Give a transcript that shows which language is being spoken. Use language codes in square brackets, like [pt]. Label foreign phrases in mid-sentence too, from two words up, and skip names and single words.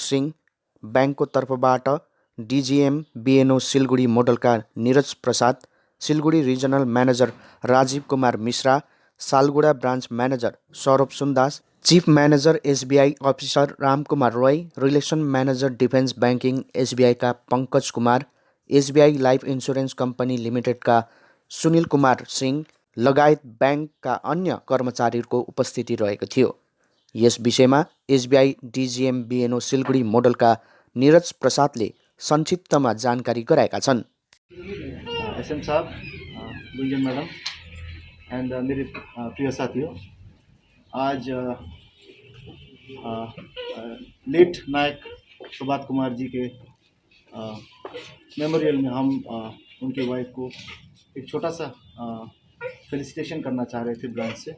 [ne] सिंह, ब्याङ्कको तर्फबाट डिजिएम बिएनओ सिलगढी मोडलका निरज प्रसाद, सिलगढी [en] regional manager [ne] राजीव कुमार मिश्रा, सालुगडा [en] branch manager [ne] सौरभ सुन्दास, [en] chief manager [ne] एसबीआई अफिसर रामकुमार रोय, [en] relation manager defence banking [ne] एसबीआईका पङ्कज कुमार, एसबीआई लाइफ इन्सुरेन्स कम्पनी लिमिटेडका सुनिल कुमार सिंह लगायत ब्याङ्कका अन्य कर्मचारीहरूको उपस्थिति रहेको थियो। यस विषयमा एसबीआई डिजिएम बिएनओ सिलगढी मोडलका निरज प्रसादले संक्षिप्तमा जानकारी गराएका छन्। [hi] एसएम साहब, गुंजन [en] madam and [hi] मेरे प्रिय साथियों, आज लेट नायक प्रभात कुमार जी के मेमोरियल में हम उनके वाइफ को एक छोटा सा फेलिसिटेशन करना चाह रहे थे ब्रांच से।